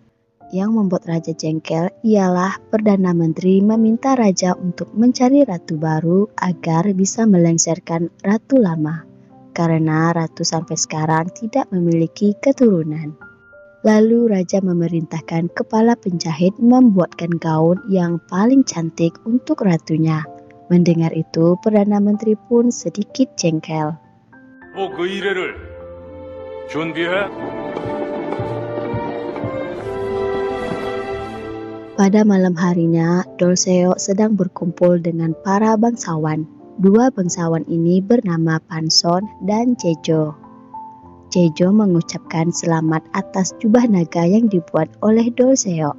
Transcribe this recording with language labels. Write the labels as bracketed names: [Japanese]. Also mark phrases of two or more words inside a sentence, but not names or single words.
[Indonesian] Yang membuat Raja jengkel ialah Perdana Menteri meminta Raja untuk mencari ratu baru agar bisa melengsarkan ratu lama, karena ratu sampai sekarang tidak memiliki keturunan. Lalu Raja memerintahkan kepala penjahit membuatkan gaun yang paling cantik untuk ratunya. Mendengar itu, Perdana Menteri pun sedikit jengkel. [Korean] 그 일회를 준비해. [Indonesian] Pada malam harinya, Dolseo sedang berkumpul dengan para bangsawan. 2 bangsawan ini bernama Panson dan Jejo. Jejo mengucapkan selamat atas jubah naga yang dibuat oleh Dolseo.